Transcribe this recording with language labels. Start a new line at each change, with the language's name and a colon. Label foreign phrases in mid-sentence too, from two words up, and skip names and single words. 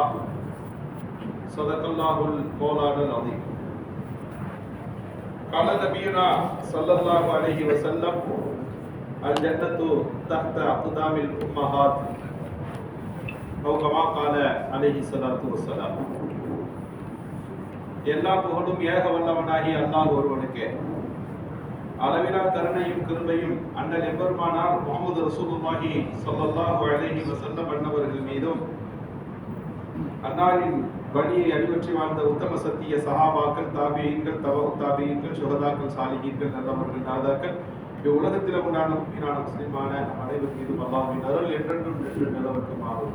Arabic: صدق الله المولى العظيم. قال نبينا صلى الله عليه وسلم: الجنة تحت أقدام الأمهات، أو كما قال عليه الصلاة والسلام.
Tamil: எல்லா புகழும் ஏக வல்லவனாகி அல்லாஹ் ஒருவனுக்கு. அளவிலா கருணையும் கிருபையும் அண்ணல் எம்பெருமானார் முஹம்மது
Arabic: رسول الله صلى الله عليه وسلم
Tamil: அன்னவர்கள் மீதும், அன்னாரின் வழியை அடிபற்றி வாழ்ந்த உத்தம சத்திய சஹாபாக்கள், தாபியீன்கள், தபவு தாபியீன்கள், சுஹதாக்கள், சாலிஹீன்கள், நல்லவர்கள், நாதாக்கள், உலகத்தில் உண்டான முக்மீனான முஸ்லிமான அனைவர் மீதும் அல்லாஹ்வின் அருள் என்றென்றும் நின்று நிலவட்டுமாக.